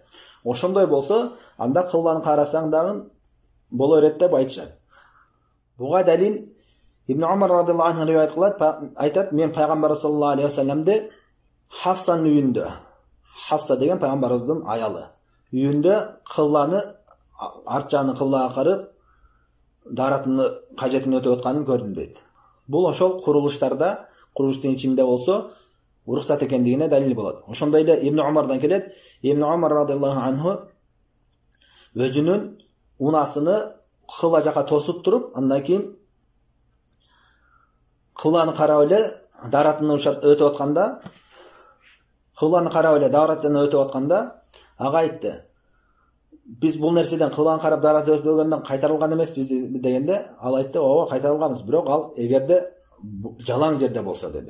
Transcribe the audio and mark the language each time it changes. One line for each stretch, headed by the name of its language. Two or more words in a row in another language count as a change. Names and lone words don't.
Kyrgyz: Ошондой болсо, анда кыбланы карасаң дагы боло берет деп айтышат. Буга далил Ибн Умар
Arabic: رضي الله عنه
Kyrgyz: риwayat кылат, айтат, мен пайгамбар
Arabic: صلى الله عليه وسلم
Kyrgyz: Хафсанын үйүндө, Хафса деген пайгамбарыбыздын аялы, үйүндө кыбланы арт жагын кыблага карап даратыны
Kazakh: кажетін өтіп отқанын көрдім дейді.
Kyrgyz: Бұл ошол курулуштарда, курулуштун ичинде болсо уруксат экендигине далил болот. Ошондой эле Ибн Умардан келет. Ибн Умар
Arabic: رضي الله عنه
Kyrgyz: өзүнүн унасыны кыбла жака тосуп туруп, андан кийин кыбланы карап эле даратыны өтүп атканда, ага айтты: "Биз бул нерседен кыбланы карап дарат өтпөгөндөн кайтарылган эмеспиз" дегенде, ал айтты: "Ооба, кайтарылганбыз, бирок ал эгерде жалаң жерде болсо" деди.